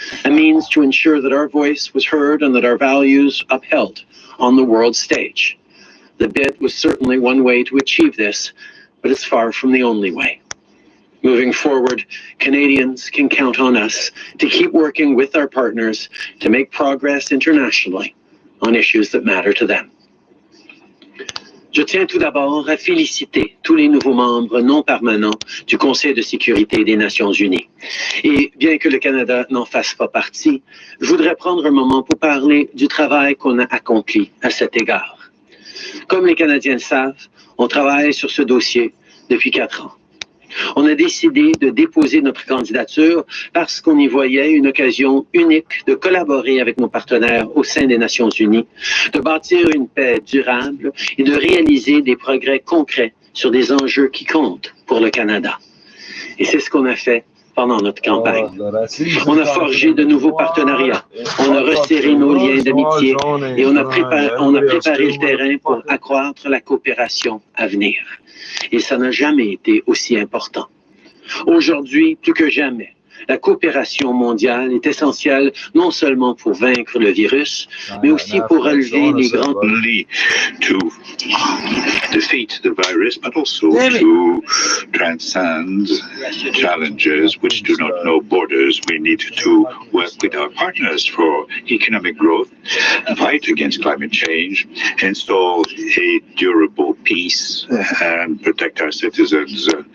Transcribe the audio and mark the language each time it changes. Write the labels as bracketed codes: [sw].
[en] A means to ensure that our voice was heard and that our values upheld on the world stage. The bid was certainly one way to achieve this, but it's far from the only way. Moving forward, Canadians can count on us to keep working with our partners to make progress internationally on issues that matter to them. [fr] Je tiens tout d'abord à féliciter tous les nouveaux membres non permanents du Conseil de sécurité des Nations Unies. Et bien que le Canada n'en fasse pas partie, je voudrais prendre un moment pour parler du travail qu'on a accompli à cet égard. Comme les Canadiens le savent, on travaille sur ce dossier depuis 4 ans. On a décidé de déposer notre candidature parce qu'on y voyait une occasion unique de collaborer avec nos partenaires au sein des Nations Unies, de bâtir une paix durable et de réaliser des progrès concrets sur des enjeux qui comptent pour le Canada. Et c'est ce qu'on a fait pendant notre campagne. On a forgé de nouveaux partenariats, on a resserré nos liens d'amitié et on a préparé le terrain pour accroître la coopération à venir. Et ça n'a jamais été aussi important. Aujourd'hui, plus que jamais, la coopération mondiale est essentielle non seulement pour vaincre le virus, mais aussi pour relever les grands défis. [en] To defeat the virus, but also to transcend challenges which do not know borders. We need to work with our partners for economic growth, fight against climate change, install a durable peace, and protect our citizens.